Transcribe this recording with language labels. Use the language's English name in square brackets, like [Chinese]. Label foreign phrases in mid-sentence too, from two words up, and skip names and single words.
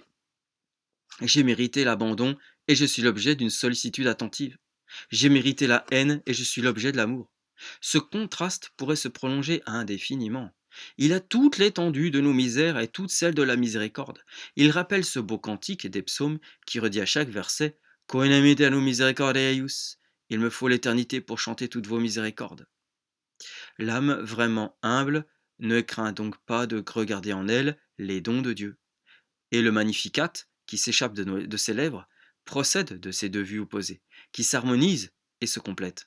[French] J'ai mérité l'abandon et je suis l'objet d'une sollicitude attentive. J'ai mérité la haine et je suis l'objet de l'amour. Ce contraste pourrait se prolonger indéfiniment. Il a toute l'étendue de nos misères et toute celle de la miséricorde. Il rappelle ce beau cantique des psaumes qui redit à chaque verset [Latin] Coenam aeternum misericordiae eius. [French] Il me faut l'éternité pour chanter toutes vos miséricordes. L'âme vraiment humble ne craint donc pas de regarder en elle les dons de Dieu. Et le Magnificat, qui s'échappe de ses lèvres, procède de ces deux vues opposées, qui s'harmonisent et se complètent.